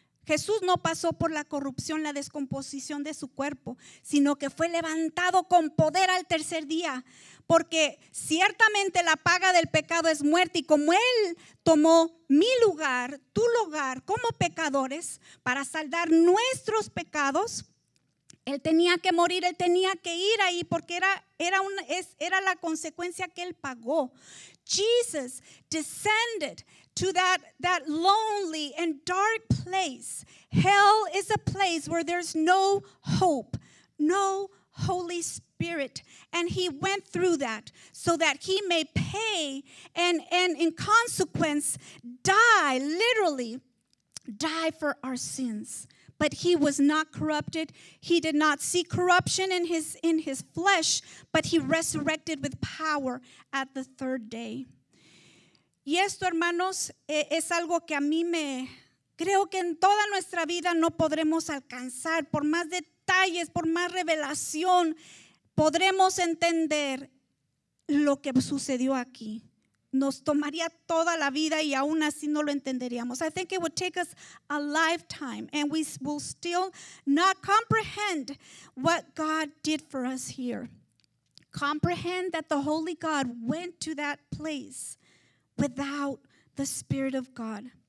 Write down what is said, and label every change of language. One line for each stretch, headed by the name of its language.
Spanish: Jesús no pasó por la corrupción, la descomposición de su cuerpo, sino que fue levantado con poder al tercer día, porque ciertamente la paga del pecado es muerte, y como Él tomó mi lugar, tu lugar como pecadores para saldar nuestros pecados, Él tenía que morir, Él tenía que ir ahí porque era la consecuencia que Él pagó.
English: Jesus descended to that lonely and dark place. Hell is a place where there's no hope, no Holy Spirit. And He went through that so that He may pay and in consequence literally die for our sins. But He was not corrupted. He did not see corruption in his flesh, but He resurrected with power at the third day.
Spanish: Y esto, hermanos, es algo que a mí creo que en toda nuestra vida no podremos alcanzar. Por más detalles, por más revelación, podremos entender lo que sucedió aquí. Nos tomaría toda la vida y aún así no lo entenderíamos.
English: I think it would take us a lifetime and we will still not comprehend what God did for us here. Comprehend that the Holy God went to that place without the Spirit of God.